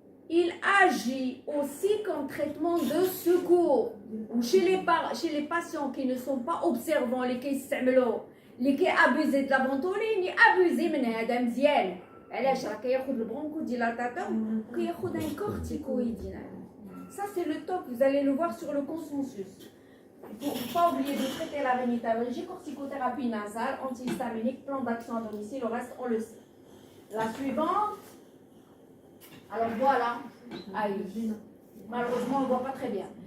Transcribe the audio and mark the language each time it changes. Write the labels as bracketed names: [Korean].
[French] Il agit aussi comme traitement de secours. Chez les patients qui ne sont pas observants, les qui abusent de la ventoline, ils abusent de [Arabic] هذا مزيان. علاش راه كياخذ البرونكوديلاتاتور وكياخذ [French] un corticoïde. Ça c'est le top, vous allez le voir sur le consensus. Il ne faut pas oublier de traiter la rhinitalogie, corticothérapie nasale, antihistaminique, plan d'action à domicile, le reste on le sait. La suivante. Alors voilà, malheureusement on ne voit pas très bien.